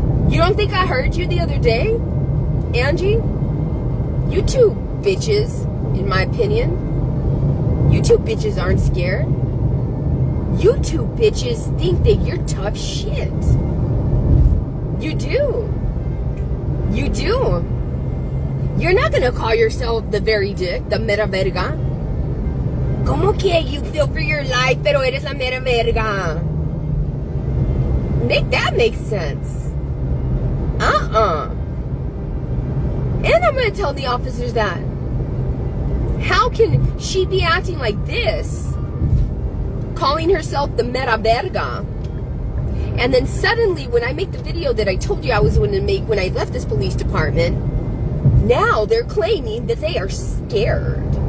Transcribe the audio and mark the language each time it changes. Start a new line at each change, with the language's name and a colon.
English: You don't think I heard you the other day, Angie? You two bitches, in my opinion, you two bitches aren't scared. You two bitches think that you're tough shit. You do. You do. You're not gonna call yourself the very dick, the
Spanish: mera verga. ¿Cómo que
English: you feel for your life,
Spanish: pero eres la mera verga?
English: Make that make sense. And I'm going to tell the officers that. How can she be acting like this? Calling herself the
Spanish: mera verga.
English: And then suddenly, when I make the video that I told you I was going to make when I left this police department, now they're claiming that they are scared.